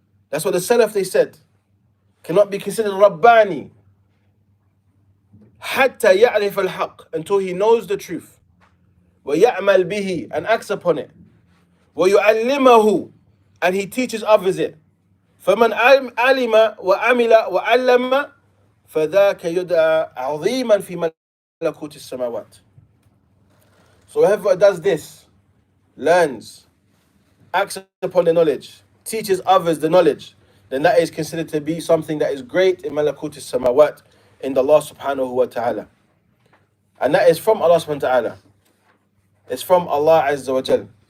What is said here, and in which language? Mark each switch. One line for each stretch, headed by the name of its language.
English: That's what the Salaf they said. Cannot be considered Rabbani. حتى يعرف الحق, until he knows the truth. ويعمل به, and acts upon it. ويعلمه, and he teaches others it.
Arabic: فمن علم وعمل وعلم فذاك يدعى عظيما في ملكوت السماوات.
English: So whoever does this, learns, acts upon the knowledge, teaches others the knowledge, then that is considered to be something that is great in Malakut al-Samawat, in the Allah subhanahu wa ta'ala. And that is from Allah subhanahu wa ta'ala. It's from Allah azza wa jal.